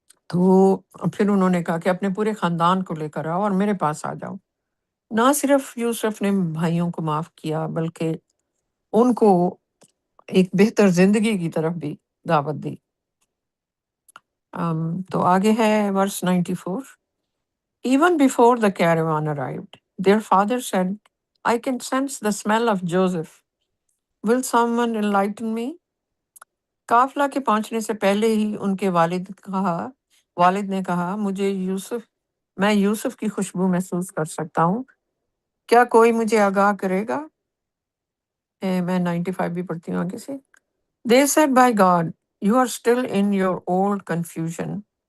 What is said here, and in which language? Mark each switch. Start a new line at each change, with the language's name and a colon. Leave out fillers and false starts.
Urdu: تو پھر انہوں نے کہا کہ اپنے پورے خاندان کو لے کر آؤ اور میرے پاس آ جاؤ۔ نہ صرف یوسف نے بھائیوں کو معاف کیا بلکہ ان کو ایک بہتر زندگی کی طرف بھی دعوت دی۔ تو آگے ہے ورس 94۔
English: Even before the caravan arrived, their father said, I can sense the smell of Joseph. Will someone enlighten me?
Urdu: قافلہ کے پہنچنے سے پہلے ہی ان کے والد نے کہا، میں یوسف کی خوشبو محسوس کر سکتا ہوں، کیا کوئی مجھے آگاہ کرے گا؟ میں 95 بھی پڑھتی ہوں آگے سے۔
English: They said, by God, you are still in your old confusion.